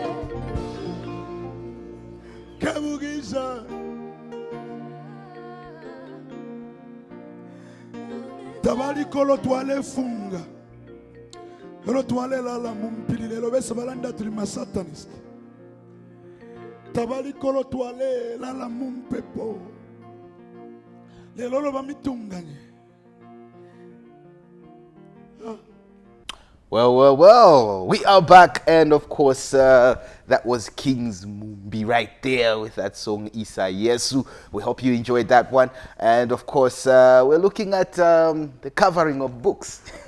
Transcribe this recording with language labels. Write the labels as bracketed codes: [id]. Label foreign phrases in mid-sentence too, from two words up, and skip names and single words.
[bem] Kabugisha tabali kolo twale funga lelo twale lala mumpili lelo bese balanda tuli masatanist tabali kolo twale lala mumpepo lelo lo bamitunganye. [en] Well, we are back, and of course, that was King's Mumbi right there with that song Isa Yesu. We hope you enjoyed that one, and of course, we're looking at the covering of books.